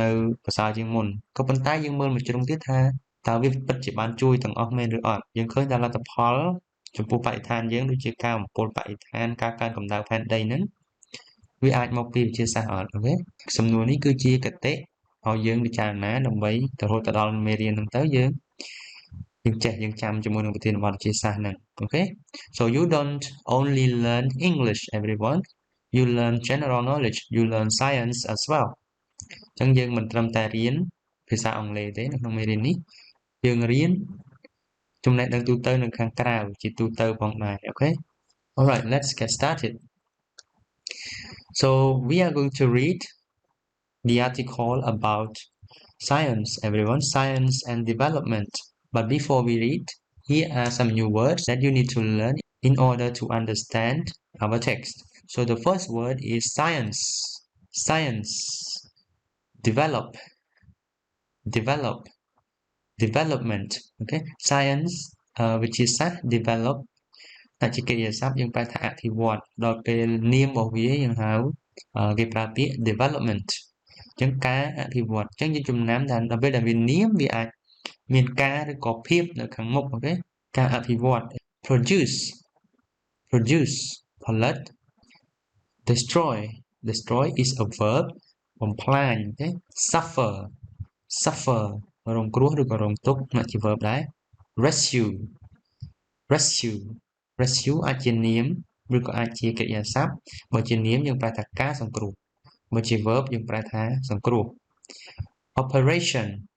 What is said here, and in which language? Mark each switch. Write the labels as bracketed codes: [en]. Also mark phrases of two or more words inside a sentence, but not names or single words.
[km] នៅប្រសើរជាងមុនក៏ប៉ុន្តែយើងមើលមួយជ្រុងទៀតថាតើវាពិតជាបានជួយទាំងអស់មែនឬអត់យើងឃើញថាលទ្ធផលចំពោះបរិស្ថានយើងដូចជា ការបំពុលបរិស្ថានការកើនកម្ដៅផែនដីហ្នឹងវាអាចមកពីវិទ្យាសាស្ត្រអត់អូខេសំណួរនេះគឺជាគតិ ឲ្យយើងពិចារណាដើម្បីទៅរហូតទៅដល់មេរៀនហ្នឹងទៅយើងចេះយើងចាំជាមួយនឹងប្រធានបទវិទ្យាសាស្ត្រហ្នឹងអូខេ [en] So you don't only learn English everyone you learn general knowledge you learn science as well [km] អញ្ចឹងយើងមិនត្រឹមតែរៀនភាសាអង់គ្លេសទេនៅក្នុងមេរៀននេះយើងរៀនចំណេះដឹងទូទៅនៅខាងក្រៅជាទូទៅផងដែរអូខេ [en] Alright let's get started So we are going to read the article about science everyone science and development but before we read here are some new words that you need to learn in order to understand our text so the first word is science develop development okay science [km] វិទ្យាសាស្ត្រ develop តែជាកិរិយាសព្ទយើងប្រែថាអភិវឌ្ឍដល់ពេលនាមរបស់វាយើងហៅគេប្រើពាក្យ development អញ្ចឹងការអភិវឌ្ឍអញ្ចឹងយើងចំណាំថាដល់ពេលដែលវានាមវាអាចមានការឬក៏ភាពនៅខាងមុខអូខេការអភិវឌ្ឍ produce ផលិត [en] destroy is a verb [km] បំផ្លាញអូខេ suffer រងគ្រោះឬក៏រងទុក្ខជា verb ដែរ rescue អាចជានាមឬក៏អាចជាកិរិយាសព្ទបើជានាមយើងប្រែថាការសង្គ្រោះបើជា verb យើងប្រែថាសង្គ្រោះ operation